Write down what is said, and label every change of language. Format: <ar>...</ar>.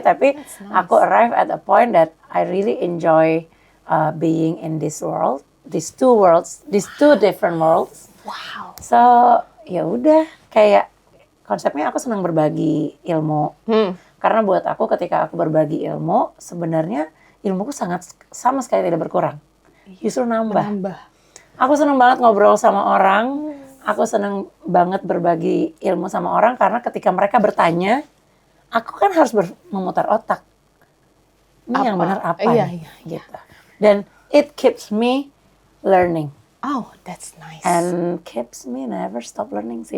<id>Tapi aku</id> <en>arrive at a point that I really enjoy being in this world, these two different worlds. Wow.</en> <id>So ya udah, kayak konsepnya aku senang berbagi ilmu. Karena buat aku ketika aku berbagi ilmu, sebenarnya ilmuku sama sekali tidak berkurang. Justru nambah. Aku senang banget ngobrol sama orang. Aku senang banget berbagi ilmu sama orang karena ketika mereka bertanya, aku kan harus memutar otak. Ini yang benar apa? Iya, nih? iya, Gitu.</id> <en>Dan it keeps me learning Oh, that's nice. and keeps me never stop learning sih.</en>